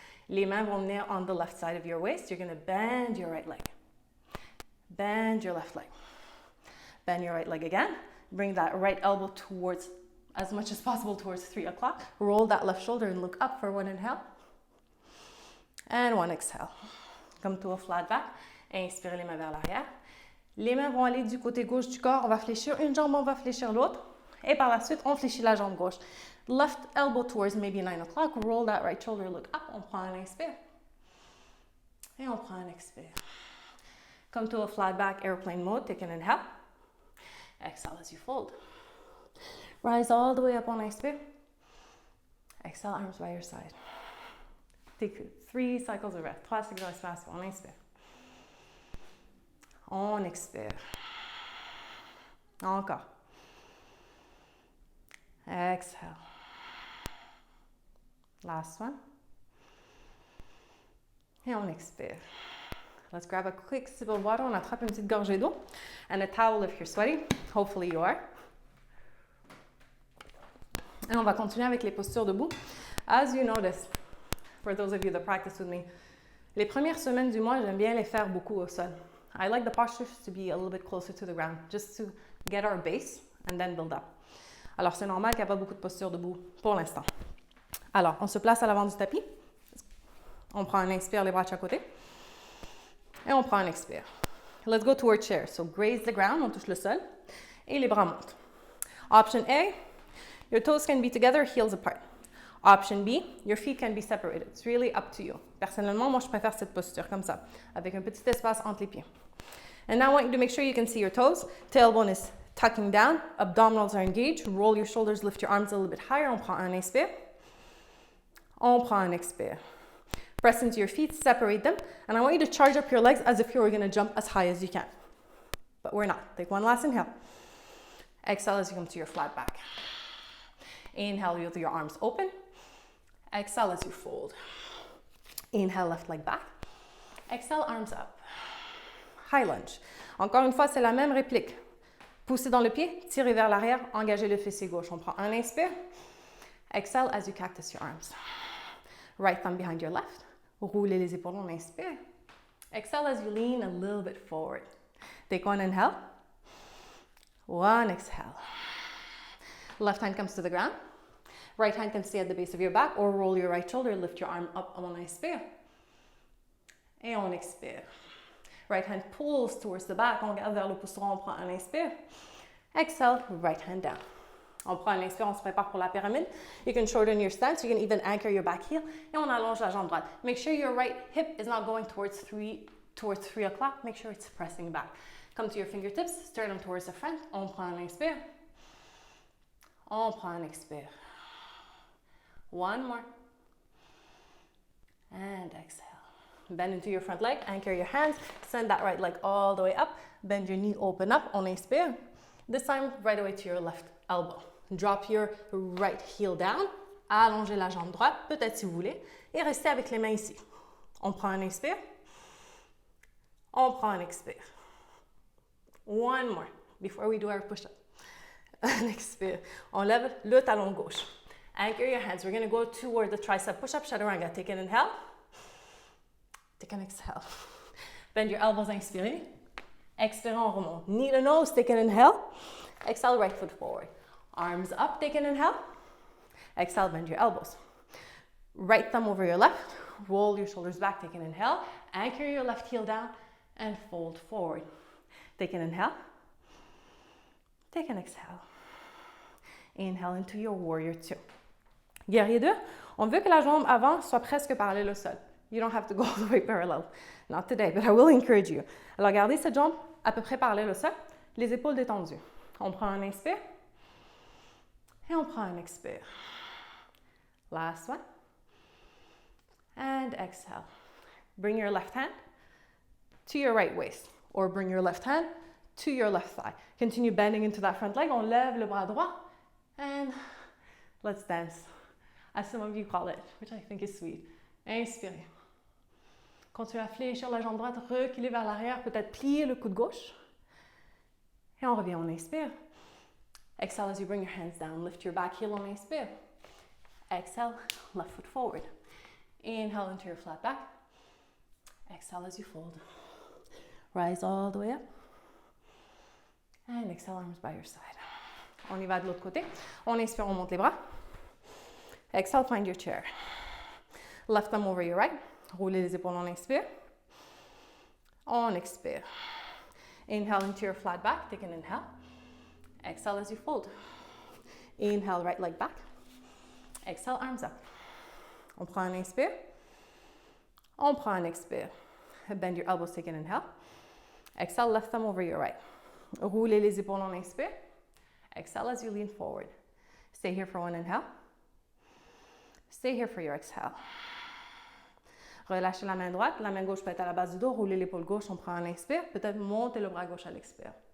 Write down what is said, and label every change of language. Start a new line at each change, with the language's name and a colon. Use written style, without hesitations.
French: Les mains vont venir
English: on the left side of your waist. You're going to bend your right leg. Bend your left leg. Bend your right leg again. Bring that right elbow towards, as much as possible, towards 3 o'clock. Roll that left shoulder and look up for one inhale. And one exhale. Come to a flat back.
French: Inspirez les mains vers l'arrière. Les mains vont aller du côté gauche du corps. On va fléchir une jambe, on va fléchir l'autre. Et par la suite, on fléchit la jambe gauche.
English: Left elbow towards maybe 9 o'clock. Roll that right shoulder, look up.
French: On prend un inspire. Et on prend un expire.
English: Come to a flat back airplane mode. Take an inhale. Exhale as you fold. Rise all the way up
French: on expire.
English: Exhale, arms by your side. Take 3 cycles of breath.
French: 3 cycles de respiration. On inspire. On expire. Encore.
English: Exhale. Last one.
French: Et on expire.
English: Let's grab a quick sip of water.
French: On attrape une petite gorgée d'eau.
English: And a towel if you're sweaty. Hopefully you are.
French: Et on va continuer avec les postures debout.
English: As you notice, for those of you that practice with me,
French: les premières semaines du mois, j'aime bien les faire beaucoup au sol.
English: I like the postures to be a little bit closer to the ground, just to get our base and then build up.
French: Alors, c'est normal qu'il n'y a pas beaucoup de postures debout pour l'instant. Alors, on se place à l'avant du tapis. On prend un inspire, les bras de chaque côté. Et on prend un expire.
English: Let's go to our chair. So, graze the ground,
French: on touche le sol. Et les bras montent.
English: Option A, your toes can be together, heels apart. Option B, your feet can be separated. It's really up to you.
French: Personnellement, moi, je préfère cette posture comme ça, avec un petit espace entre les pieds.
English: And now I want you to make sure you can see your toes. Tailbone is tucking down. Abdominals are engaged. Roll your shoulders, lift your arms a little bit higher.
French: On prend un inspire. On prend un expire.
English: Press into your feet, separate them. And I want you to charge up your legs as if you were going to jump as high as you can. But we're not. Take one last inhale. Exhale as you come to your flat back. Inhale with your arms open. Exhale as you fold. Inhale, left leg back. Exhale, arms up. High lunge.
French: Encore une fois, c'est la même réplique. Poussez dans le pied, tirez vers l'arrière, engagez le fessier gauche. On prend un inspire.
English: Exhale as you cactus your arms. Right thumb behind your left.
French: Roulez les épaules, on inspire.
English: Exhale as you lean a little bit forward. Take one inhale. One exhale. Left hand comes to the ground. Right hand can stay at the base of your back or roll your right shoulder, lift your arm up
French: on inspire. Et on expire.
English: Right hand pulls towards the back,
French: on regarde vers le pouce droit, on prend un inspire.
English: Exhale, right hand down.
French: On prend un inspire, on se prépare pour la pyramide.
English: You can shorten your stance, you can even anchor your back heel.
French: Et on allonge la jambe droite.
English: Make sure your right hip is not going towards 3 o'clock. Make sure it's pressing back. Come to your fingertips, sternum towards the front.
French: On prend un inspire. On prend un expire.
English: One more. And exhale. Bend into your front leg, anchor your hands, send that right leg all the way up, bend your knee, open up,
French: on inspire.
English: This time, right away to your left elbow. Drop your right heel down,
French: allongez la jambe droite, peut-être si vous voulez, et restez avec les mains ici. On prend un inspire, on prend un expire.
English: One more, before we do our push-up.
French: Un expire. On lève le talon gauche.
English: Anchor your hands. We're going to go toward the tricep push-up, chaturanga. Take an inhale. Take an exhale. Bend your elbows,
French: inspirez. Expirez, on remonte.
English: Knee to nose, take an inhale. Exhale, right foot forward. Arms up, take an inhale. Exhale, bend your elbows. Right thumb over your left. Roll your shoulders back, take an inhale. Anchor your left heel down and fold forward. Take an inhale. Take an exhale. Inhale into your warrior two.
French: Guerrier 2, on veut que la jambe avant soit presque parallèle au sol.
English: You don't have to go all the way parallel. Not today, but I will encourage you.
French: Alors, gardez cette jambe à peu près parallèle au sol, les épaules détendues. On prend un inspire et on prend un expire.
English: Last one. And exhale. Bring your left hand to your right waist, or bring your left hand to your left thigh. Continue bending into that front leg.
French: On lève le bras droit.
English: And let's dance, as some of you call it, which I think is sweet.
French: Inspirez. Continuez à fléchir la jambe droite, reculer vers l'arrière, peut-être plier le coude gauche. Et on revient, on inspire.
English: Exhale as you bring your hands down. Lift your back heel,
French: on inspire.
English: Exhale, left foot forward. Inhale into your flat back. Exhale as you fold. Rise all the way up. And exhale, arms by your side.
French: On y va de l'autre côté. On inspire, on monte les bras.
English: Exhale, find your chair. Left thumb over your right.
French: Roulez les épaules, on inspire. On expire.
English: Inhale into your flat back. Take an inhale. Exhale as you fold. Inhale, right leg back. Exhale, arms up.
French: On prend un inspire. On prend un expire.
English: Bend your elbows, take an inhale. Exhale, left thumb over your right.
French: Roulez les épaules, on inspire.
English: Exhale as you lean forward. Stay here for one inhale. Stay here for your exhale.
French: Relâchez la main droite. La main gauche peut être à la base du dos. Roulez l'épaule gauche, on prend un inspire. Peut-être monter le bras gauche à l'expire.